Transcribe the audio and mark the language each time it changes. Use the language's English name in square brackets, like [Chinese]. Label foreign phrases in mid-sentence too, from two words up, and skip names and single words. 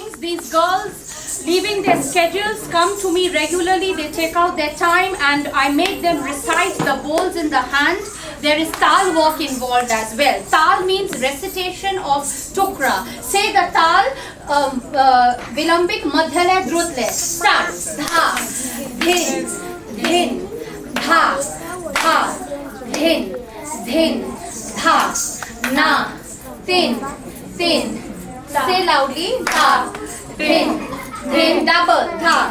[English] these girls, leaving their schedules, come to me regularly. They take out their time and I make them recite the bowls in the hand. There is tal work involved as well. Tal means recitation of tukra. Say the tal, [Hindi] विलंबित, मध्यलय, द्रुतलय. [English] Start. Dha, dhin, dhin, dha, dha, dhin, dhin, dha, na, tin, tin. Say loudly. Dha, dhin, dhin, double. Dha.